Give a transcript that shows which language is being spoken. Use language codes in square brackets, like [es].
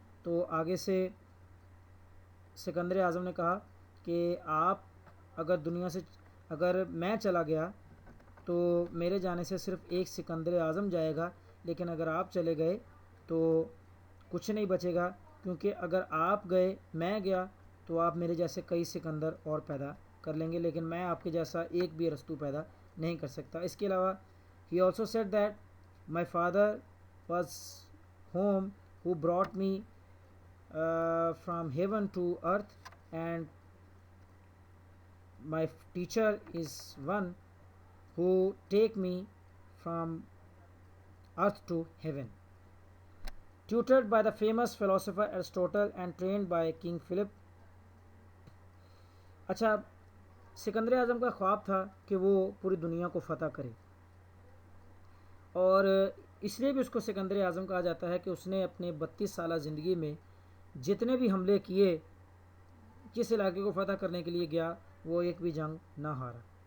[ur] تو آگے سے سکندر اعظم نے کہا کہ آپ اگر میں چلا گیا تو میرے جانے سے صرف ایک سکندر اعظم جائے گا، لیکن اگر آپ چلے گئے تو کچھ نہیں بچے گا، کیونکہ اگر آپ گئے، میں گیا، تو آپ میرے جیسے کئی سکندر اور پیدا کر لیں گے، لیکن میں آپ کے جیسا ایک بھی ارسطو پیدا نہیں کر سکتا. اس کے علاوہ [en] he also said that my father was home who brought me from heaven to earth, and my teacher is one who take me from earth to heaven. Tutored by the famous philosopher Aristotle and trained by King Philip. [ur] اچھا، سکندر اعظم کا خواب تھا کہ وہ پوری دنیا کو فتح کرے، اور اس لیے بھی اس کو سکندر اعظم کہا جاتا ہے کہ اس نے اپنے 32 سالہ زندگی میں جتنے بھی حملے کیے، جس علاقے کو فتح کرنے کے لیے گیا، وہ ایک بھی جنگ نہ ہارا.